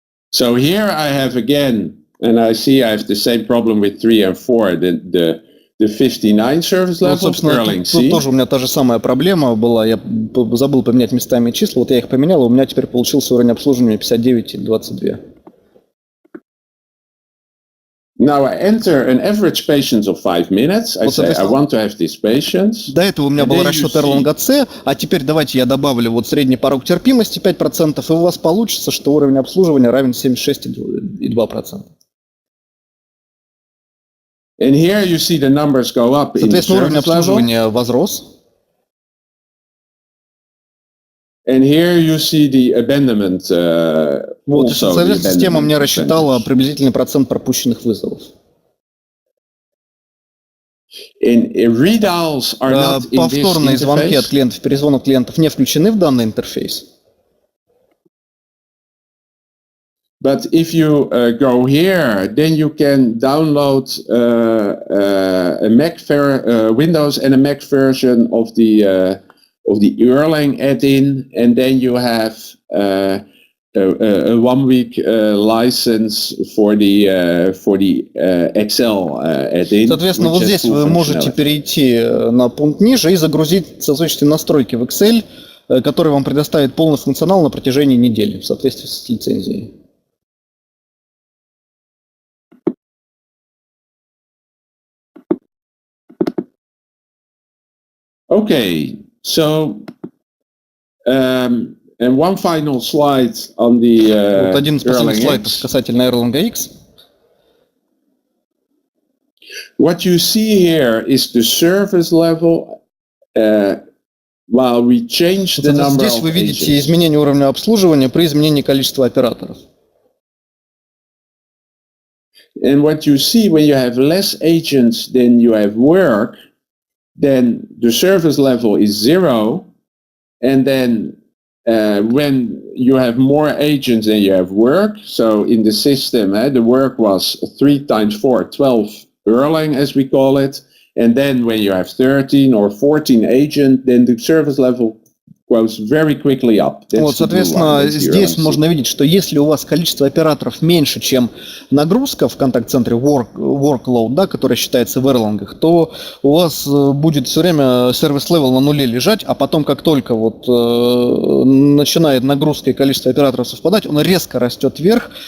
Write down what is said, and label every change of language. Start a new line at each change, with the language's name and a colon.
English: So here I have again, and I see I have the same problem with 3 and 4, the 59 service level, Erlang C.
Russian: Тут тоже у меня та же самая проблема была, я забыл поменять местами числа, вот я их поменял, и у меня теперь получился уровень обслуживания 59 и 22.
English: Now I enter an average patience of 5 minutes. I say I want to have this patience.
Russian: До этого у меня был расчет Erlang C, а теперь давайте я добавлю вот средний порог терпимости 5%, и у вас получится, что уровень обслуживания равен 76,2%.
English: And here you see the numbers go up in the
Russian: Соответственно, уровень
English: service level.
Russian: обслуживания возрос.
English: And here you see the abandonment.
Russian: Вот, соответственно, система мне рассчитала приблизительный процент пропущенных вызовов.
English: Readals are not in this
Russian: Повторные звонки от клиентов, перезвон от клиентов не включены в данный интерфейс.
English: But if you go here, then you can download a Windows and a Mac version of the Erlang add-in, and then you have a 1-week license for the Excel add-in.
Russian: Соответственно, вот здесь вы можете перейти на пункт ниже и загрузить соответствующие настройки в Excel, который вам предоставит полный функционал на протяжении недели в соответствии с лицензией.
English: Okay, so and one final slide on the
Russian: вот один из последних
English: Erlang
Russian: слайдов
English: X.
Russian: касательно Erlang X.
English: What you see here is the service level while we change the number
Russian: Здесь
English: of
Russian: вы видите
English: agents.
Russian: изменение уровня обслуживания при изменении количества операторов.
English: And what you see when you have less agents than you have work, then the service level is 0, and then when you have more agents than you have work, so in the system, the work was 3 times 4, 12 Erlang, as we call it, and then when you have 13 or 14 agents, then the service level goes very quickly up.
Russian: Вот, соответственно, здесь можно видеть, что если у вас количество операторов меньше, чем нагрузка в контакт-центре workload, да, который считается в Erlang, то у вас будет все время сервис-левел на нуле лежать, а потом, как только вот начинает нагрузка и количество операторов совпадать, он резко растет вверх.